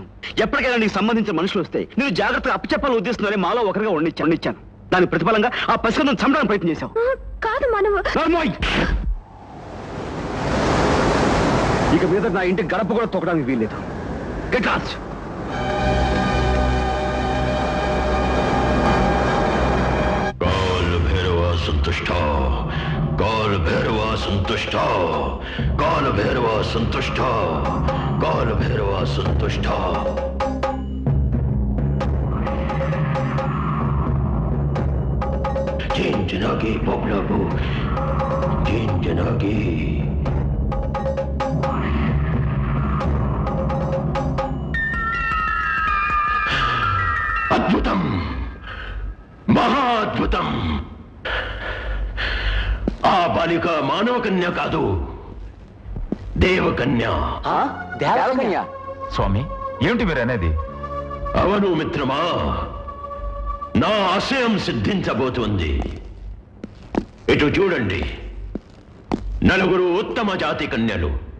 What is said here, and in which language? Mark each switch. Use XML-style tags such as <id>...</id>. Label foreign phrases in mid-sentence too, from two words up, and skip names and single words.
<te>ఎప్పటికైనా నీకు సంబంధించిన మనుషులు వస్తే నేను జాగ్రత్తగా అప్పచెప్పాలని ఉద్దేశిస్తున్నారే మాలో ఒకరిగా ఉండిచ్చాను. దాని ప్రతిఫలంగా ఆ పసికందం చంపడానికి ప్రయత్నం చేశావు. కాదు మానవ. నోర్మోయ్, ఇక మీద నా ఇంటి గడప కూడా తొక్కడానికి వీల్లేదు.</te> <en>get lost.</en> <sa>संतुष्ट काल भैरवा संतुष्ट काल भैरवा संतुष्ट काल भैरवा संतुष्ट जिन जनागी बबलाबू जिन जनागी अद्भुतम महाद्भुतम.</sa> <te>ఆ బాలిక మానవ కన్య కాదు, దేవకన్య. దేవకన్య? స్వామి, ఏమిటి మీరు అనేది? అవును మిత్రమా, నా ఆశయం సిద్ధించబోతుంది. ఇటు చూడండి, నలుగురు ఉత్తమ జాతి కన్యలు.</te>